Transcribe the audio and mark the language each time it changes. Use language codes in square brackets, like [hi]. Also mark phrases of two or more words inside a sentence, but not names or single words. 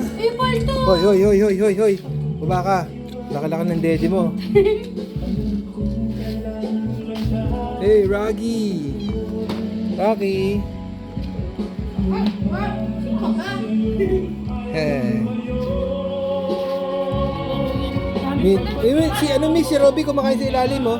[tl] Uy, palto! Hoy, hoy, hoy, hoy, hoy, hoy. Baba ka. Laki-laki ng dede mo. Hey, Rocky. Rocky. Eh. Si ano si Robby kumakain sa ilalim mo?